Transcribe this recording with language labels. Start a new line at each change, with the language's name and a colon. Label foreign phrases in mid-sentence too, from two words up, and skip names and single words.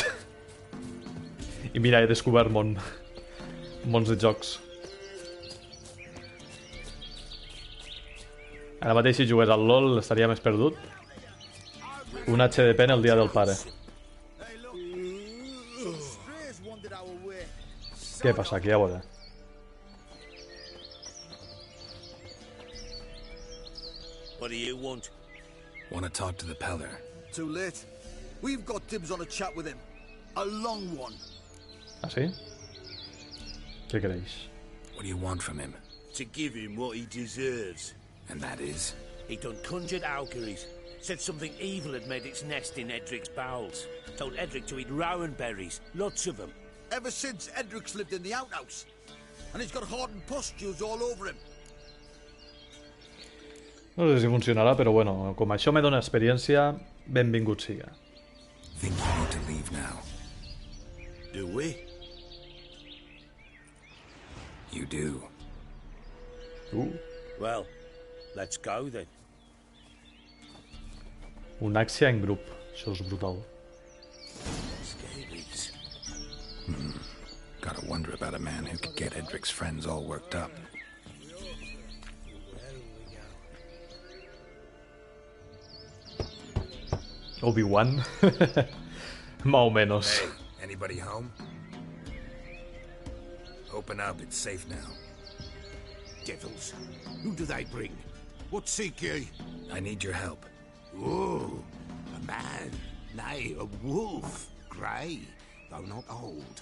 Catalan: I mira, he descobert mons de jocs. Ara mateix, si jugués al LoL, estaria més perdut. Un HDP en el dia del pare. Què passa aquí, a veure?
English: What do you want? Want to talk to the Peller. Too late. We've got dibs on a chat with him. A long one.
Catalan: Ah, sí? Què creix?
English: What do you want from him? To give him what he deserves. And that is? He done conjured auguries. Said something evil had made its nest in Edric's bowels. Told Edric to eat rowan berries. Lots of them. Ever since Edric's lived in the outhouse. And he's got hardened pustules all over him.
Catalan: No sé si funcionarà, però bueno, com això me dona experiència, benvingut siga.
English: Think you need to leave now. Do we? You do. Well, let's go then.
Catalan: Un Axia en grup. Això és brutal.
English: Scabies. Gotta wonder about a man who could get Edric's friends all worked up. Obi-Wan.
Spanish: Más o menos.
English: Hey, anybody home? Open up, it's safe now. Devils. Who do they bring? What seek ye? I need your help. Oh, a man. Nay, a wolf. Grey, though not old.